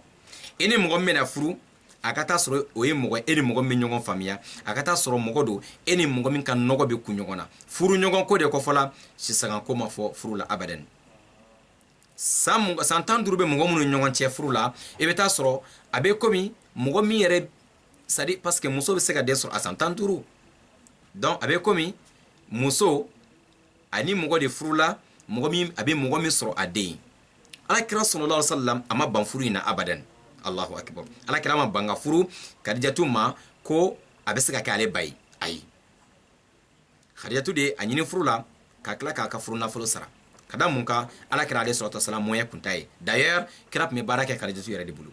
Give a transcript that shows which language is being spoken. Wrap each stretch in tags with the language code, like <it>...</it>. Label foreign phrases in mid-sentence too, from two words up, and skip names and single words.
<bm>I ni mɔgɔ min bɛna furu a ka taa sɔrɔ o ye mɔgɔ e ni mɔgɔ min ɲɔgɔn faamuya. A ka taa sɔrɔ mɔgɔ don e ni mɔgɔ min ka nɔgɔ bɛ kun ɲɔgɔn na. Furu ɲɔgɔn ko de kɔfɔla sisan ko ma fɔ furu la abadan. San 15 bɛ mɔgɔ minnu ɲɔgɔn cɛ furu la i bɛ taa sɔrɔ a bɛ komi mɔgɔ min yɛrɛ</bm> <fr>c'est à dire parce que</fr> <bm>muso bɛ se ka den sɔrɔ a san 15. Donc a bɛ komi muso ani mɔgɔ de furu la mɔgɔ min a bɛ mɔgɔ min sɔrɔ a den. Alakira</bm> <ar>صلى الله عليه وسلم</ar> <bm>a ma ban furu in na abadan.</bm> <ar>الله أكبر.</ar> <bm>Alakira ma ban ka furu Khadijatu ma ko a bɛ se ka kɛ ale ba ye. Ayi. Khadijatu de a ɲini furu la ka tila k'a ka furu nafolo sara. Ka da mun kan alakira</bm> <ar>عليه الصلاة والسلام</ar> <bm>moyen kun t'a ye. D'ailleurs kira tun bɛ baara kɛ Khadijatu yɛrɛ de bolo.</bm>